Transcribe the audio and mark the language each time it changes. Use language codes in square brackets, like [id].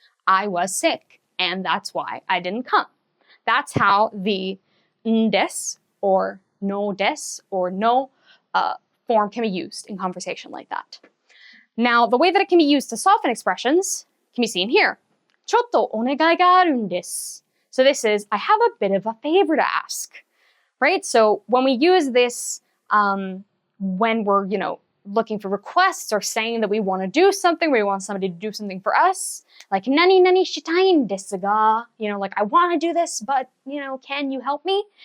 [en] I was sick and that's why I didn't come. That's how the des or no des or no form can be used in conversation like that. Now, the way that it can be used to soften expressions can be seen here. [ja] ちょっとお願いがあるんです. [en] So this is, I have a bit of a favor to ask, right? So when we use this, when we're, looking for requests or saying that we want to do something, we want somebody to do something for us. Like, [ja] nani nani shitain desu ga, [en] like, I want to do this, but, can you help me?